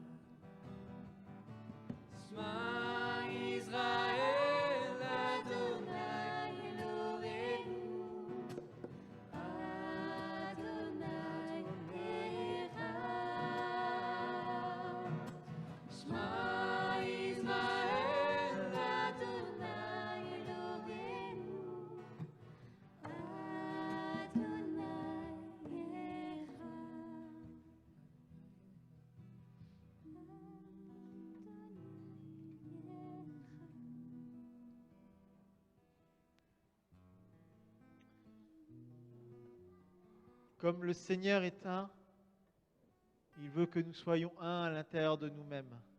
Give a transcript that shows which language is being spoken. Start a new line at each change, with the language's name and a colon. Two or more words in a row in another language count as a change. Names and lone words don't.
Hebrew: שמע ישראל, אדוני אלוהינו, אדוני אחד. שמע ישראל, אדוני אלוהינו, אדוני
French: Comme le Seigneur est un, il veut que nous soyons un à l'intérieur de nous-mêmes.